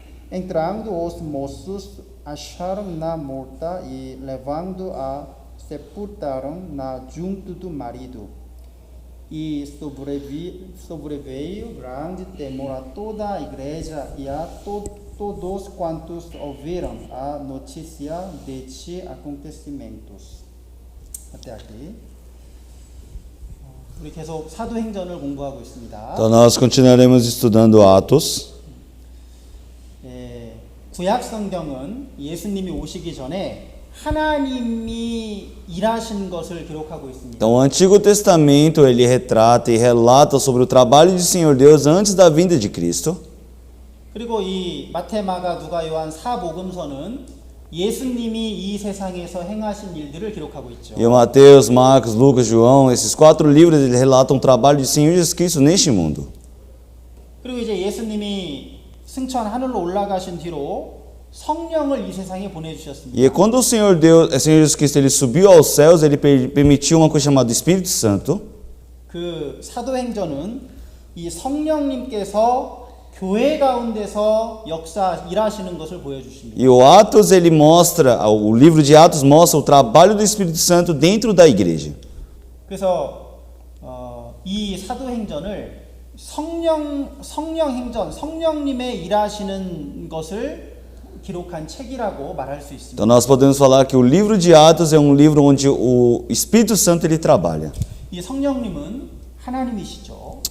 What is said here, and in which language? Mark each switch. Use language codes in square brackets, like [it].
[pt] Entrando, os moços acharam-na morta e, levando-a, sepultaram-na junto do marido. E sobreveio grande temor a toda a igreja e a todos quantos ouviram a notícia destes acontecimentos. até aqui. [ko] 우리 계속 사도행전을 공부하고 있습니다. [pt] Então nós continuaremos estudando Atos. [ko] 구약 성경은 예수님이 오시기 전에 하나님이 일하신 것을 기록하고 있습니다. [pt] Então o Antigo Testamento ele retrata e relata sobre o trabalho do Senhor Deus antes da vinda de Cristo. [ko] 그리고 이 마태, 마가, 누가, 요한 사복음서는 예수님이 이 세상에서 행하신 일들을 기록하고 있죠. [pt] E o Mateus, Marcos, Lucas, João, esses 4 livros eles relatam o trabalho do Senhor Jesus Cristo neste mundo. [ko] 그리고 이제 예수님이 승천 하늘로 올라가신 뒤로 성령을 이 세상에 보내주셨습니다. [pt] E quando o Senhor Jesus Cristo ele subiu aos céus, ele permitiu uma coisa chamada Espírito Santo. [ko] 그 사도행전은 이 성령님께서 교회 가운데서 역사 일하시는 것을 보여주십니다. [pt] E o Atos ele mostra, o livro de Atos mostra o trabalho do Espírito Santo dentro da igreja. [ko] 그래서 이 사도행전을 성령행전, 성령님의 일하시는 것을 기록한 책이라고 말할 수 있습니다. [pt] Então nós podemos falar que o livro de Atos é um livro onde o Espírito Santo ele trabalha. [ko] 이 성령님은 하나님이시죠.